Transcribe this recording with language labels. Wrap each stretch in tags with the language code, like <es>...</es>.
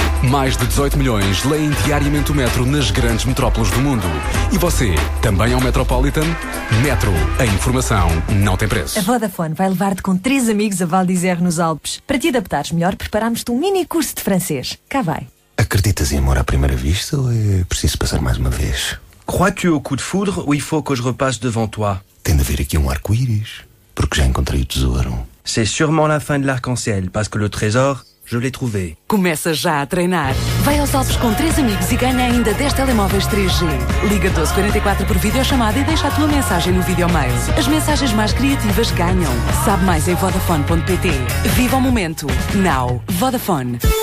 <pt>Mais de 18 milhões leem diariamente o Metro nas grandes metrópoles do mundo. E você, também é um Metropolitan? Metro, a informação não tem preço. A Vodafone vai levar-te com 3 amigos a Val d'Isère, nos Alpes. Para te adaptares melhor, preparámos-te um mini curso de francês. Cá vai. Acreditas em amor à primeira vista ou é preciso passar mais uma vez?</pt> <fr>Crois-tu au coup de foudre ou il faut que je repasse devant toi?</fr> <pt>Tem de haver aqui um arco-íris, porque já encontrei o tesouro.</pt> <fr>C'est sûrement la fin de l'arc-en-ciel, parce que le trésor... Je l'ai trouvé.</fr> <pt>Começa já a treinar. Vai aos Alpes com 3 amigos e ganha ainda 10 telemóveis 3G. Liga 1244 por videochamada e deixa a tua mensagem no videomail. As mensagens mais criativas ganham. Sabe mais em vodafone.pt. Viva o momento. Now. Vodafone.</pt>